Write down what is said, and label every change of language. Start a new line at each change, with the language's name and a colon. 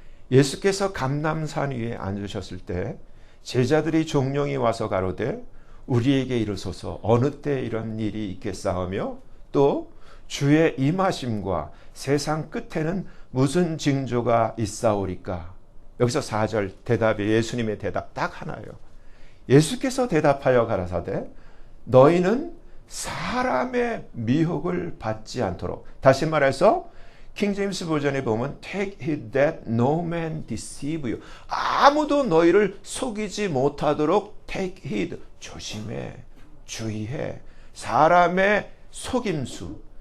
Korean: 예수께서 감람산 위에 앉으셨을 때 제자들이 종용이 와서 가로되 우리에게 이르소서 어느 때 이런 일이 있겠사오며 또 주의 임하심과 세상 끝에는 무슨 징조가 있사오리까. 여기서 4절 대답이, 예수님의 대답 딱 하나예요. 예수께서 대답하여 가라사대 너희는 사람의 미혹을 받지 않도록. 다시 말해서 킹제임스 버전에 보면
English: Take heed that no man deceive you.
Korean: 아무도 너희를 속이지 못하도록
English: take heed.
Korean: 조심해. 주의해. 사람의 속임수.